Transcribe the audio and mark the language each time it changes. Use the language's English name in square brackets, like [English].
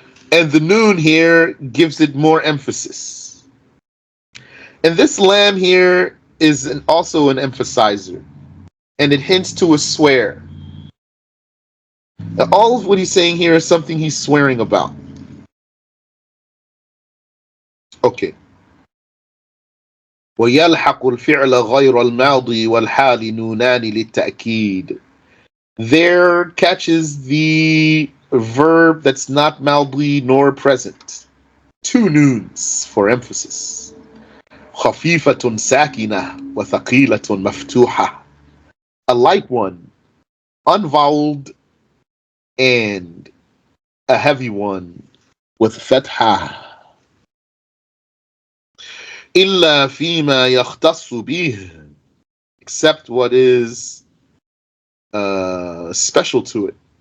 [English] And the noon here gives it more emphasis. And this lam here is also an emphasizer. And it hints to a swear. Now, all of what he's saying here is something he's swearing about. Okay. [Arabic] ويلحق الفعل غير الماضي والحال نونان للتأكيد. [English] There catches the verb that's not ماضي nor present. Two noons for emphasis. [Arabic] خفيفة ساكنة وثقيلة مفتوحة. [English] A light one, unvoweled, and a heavy one with فتحة. [Arabic] إلا فيما يختص به, [English] except what is special to it.